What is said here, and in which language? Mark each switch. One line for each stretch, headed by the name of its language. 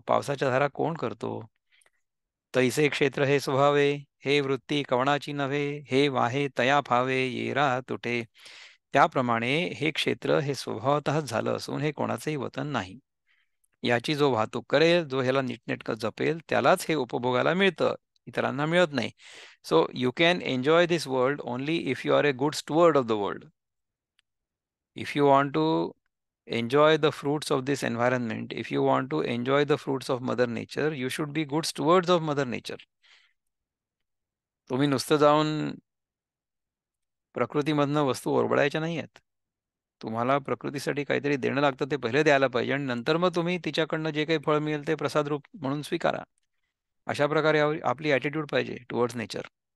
Marathi: पावसाच्या धारा कोण करतो? तैसे क्षेत्र हे स्वभावे, हे वृत्ती कवणाची नव्हे, हे वाहे तया फावे येरा तुटे. त्याप्रमाणे हे क्षेत्र हे स्वभावतःच झालं असून हे कोणाचेही वतन नाही. याची जो वाहतूक करेल, जो ह्याला नीटनेटकं जपेल, त्यालाच हे उपभोगायला मिळतं, इतरांना मिळत नाही.
English: So you can enjoy this world only if you are a good steward of the world. If you want to enjoy the fruits of this environment, if you want to enjoy the fruits of mother nature, you should be good stewards of mother nature.
Marathi: तुम्ही नुसतं जाऊन प्रकृतीमधनं वस्तू ओरबडायच्या नाही आहेत. तुम्हाला प्रकृतीसाठी काहीतरी देणं लागतं, ते पहिले द्यायला पाहिजे आणि नंतर मग तुम्ही तिच्याकडनं जे काही फळ मिळेल ते प्रसाद रूप म्हणून स्वीकारा. अशा प्रकारे आपली ॲटिट्यूड पाहिजे
English: Towards nature.